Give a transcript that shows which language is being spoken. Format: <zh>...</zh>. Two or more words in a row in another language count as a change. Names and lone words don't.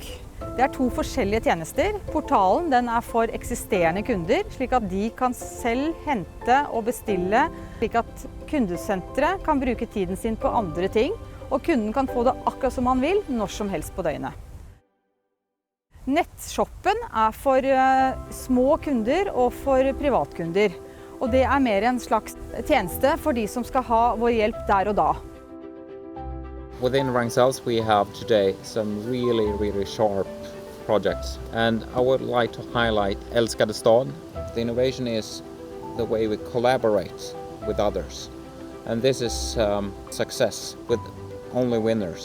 <no>Det er to forskjellige tjenester. Portalen den er for eksisterende kunder, slik at de kan selv hente og bestille, slik at kundesenteret kan bruke tiden sin på andre ting, og kunden kan få det akkurat som han vil, når som helst på døgnet. Nettshoppen er for små kunder og for privatkunder, og det er mer en slags tjeneste for de som skal ha vår hjelp der og da.</no> <en>Within Ragn-Sells we have today some really sharp projects, and I would like to highlight Älskade stad. The innovation is the way we collaborate with others, and this is success with only winners.</en>